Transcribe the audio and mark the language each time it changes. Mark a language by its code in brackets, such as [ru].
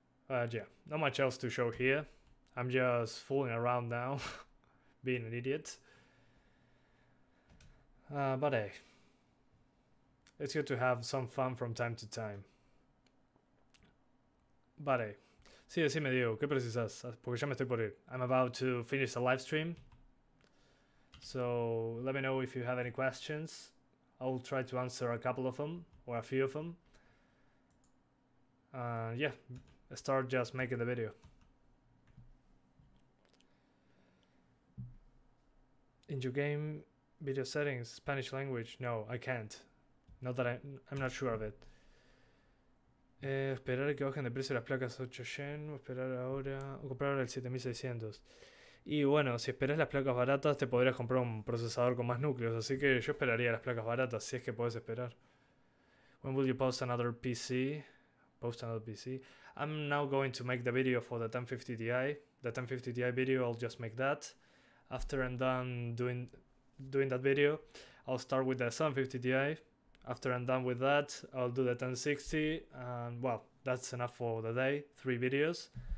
[en] Yeah, not much else to show here. I'm just fooling around now, being an idiot. But hey, it's good to have some fun from time to time. But hey, [es] sí, decime Diego, ¿qué precisas? Porque ya me estoy por ir. [en] I'm about to finish the live stream. So let me know if you have any questions. I'll try to answer a couple of them, or a few of them. Yeah, start just making the video. In your game video settings, Spanish language? No, I can't. Not that I'm not sure of it. [es] Esperar que bajen de precio las placas 8 Gen, o esperar ahora, o comprar ahora el 7600. Y bueno, si esperas las placas baratas te podrías comprar un procesador con más núcleos, así que yo esperaría las placas baratas si es que podés esperar. [en] When will you post another PC? I'm now going to make the video for the 1050 Ti. The 1050 Ti video, I'll just make that. After I'm done doing that video, I'll start with the 750 Ti. After I'm done with that, I'll do the 1060, and well, that's enough for the day. 3 videos.